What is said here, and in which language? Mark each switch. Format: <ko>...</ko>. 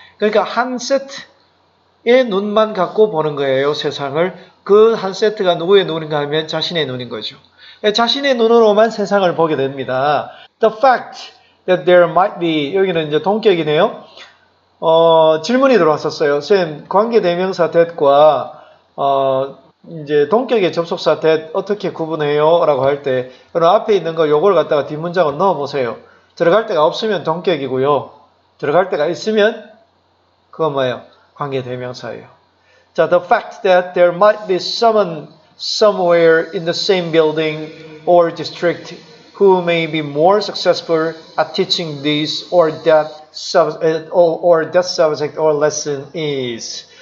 <ko>그러니까 한 세트의 눈만 갖고 보는 거예요, 세상을. 그 한 세트가 누구의 눈인가 하면 자신의 눈인 거죠. 자신의 눈으로만 세상을 보게 됩니다.</ko> <en>The fact that there might be,</en> <ko>여기는 이제 동격이네요. 질문이 들어왔었어요. 쌤, 관계대명사 that과, 이제 동격의 접속사 that 어떻게 구분해요? 라고 할 때, 그럼 앞에 있는 거 요걸 갖다가 뒷문장을 넣어보세요. 들어갈 데가 없으면 동격이고요. 들어갈 데가 있으면, 그건 뭐예요? 관계대명사예요.</ko> <en>자, the fact that there might be someone somewhere in the same building or district who may be more successful at teaching this or that subject or lesson is.</en>